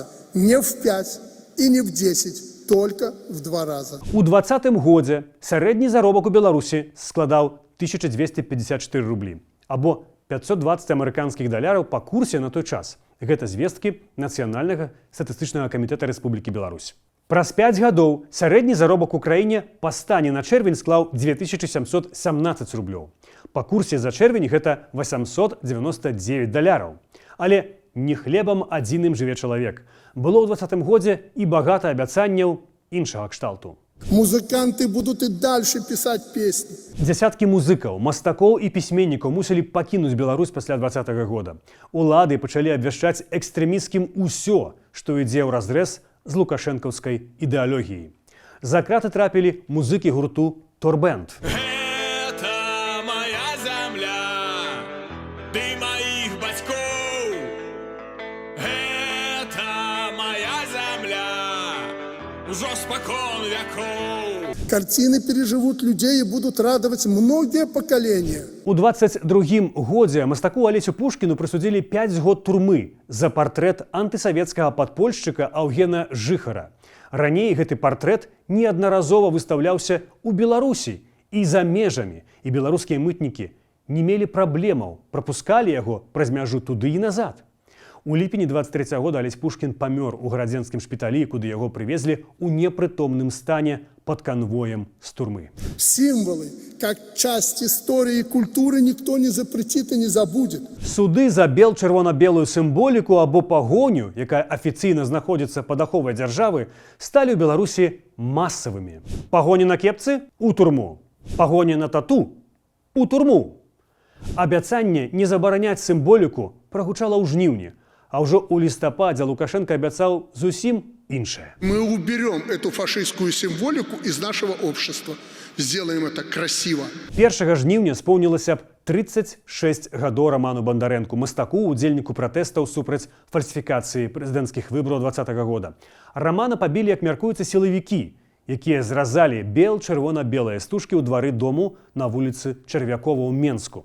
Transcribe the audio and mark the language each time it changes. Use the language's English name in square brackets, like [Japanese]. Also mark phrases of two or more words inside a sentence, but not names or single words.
[Russian] Не в 5 и не в 10, только в 2 раза. [Belarusian] У 2020 годзе сярэдні заробак у Беларусі складаў 1254 рублі, або 520 амерыканскіх даляраў па курсе на той час. Гэта звесткі Нацыянальнага статыстычнага камітэта Рэспублікі Беларусь. Праз 5 гадоў сярэдні заробак у краіне па стане на чэрвень склаў 2717 рублёў. Па курсе за чэрвень гэта 899 даляраў. Але не хлебам адзіным жыве чалавек. Было ў 2020 годзе і багата абяцанняў іншага кшталту. [Russian] Музыканты будут и дальше писать песни. [Belarusian] Дзясяткі музыкаў, мастакоў і пісьменнікаў мусілі пакінуць Беларусь пасля 2020 года. Улады пачалі абвяшчаць экстрэмісцкім усё, што ідзе ўразрэз з лукашэнкаўскай ідэалогіяй. За краты трапілі музыкі гурту «Торбэнд». Гэта моя зямля, ты маіх бацькоў. Гэта моя зямля, ужо спакон вякоў. [Russian] Картины переживут людей и будут радовать многие поколения. [Belarusian] У 22-м годзе мастаку Алесю Пушкіну прысудзілі 5 год турмы за партрэт антысавецкага падпольшчыка Аўгена Жыхара. Раней гэты партрэт неаднаразова выстаўляўся ў Беларусі і за межамі, і беларускія мытнікі не мелі праблемаў, прапускалі яго праз мяжу туды і назад. У ліпені 23 года Алесь Пушкін памёр у гарадзенскім шпіталі, куды яго прывезлі ў непрытомным стане [Russian] под конвоем [Belarusian] з турмы. [Russian] Символы, как часть истории и культуры, никто не запретит и не забудет. [Belarusian] Суды за бел-чырвона-белую сімволіку або пагоню, якая афіцыйна знаходзіцца пад аховай дзяржавы, сталі ў Беларусі масавымі. Пагоні на кепцы – у турму. Пагоні на тату – у турму. Абяцанне не забараняць сімволіку прагучала ў жніўні, а ўжо ў лістападзе Лукашенко абяцаў зусім іншае. [Russian] Мы уберем эту фашистскую символику из нашего общества. Сделаем это красиво. [Belarusian] 1 жніўня споўнілася б 36 гадоў Раману Бандарэнку, мастаку, удзельніку пратэстаў супраць фальсіфікацыі прэзідэнцкіх выбараў 2020 года. Рамана пабілі, як мяркуецца, сілавікі, якія зразалі бел-чырвона-белыя стужкі ў двары дому на вуліцы Чарвякова ў Менску.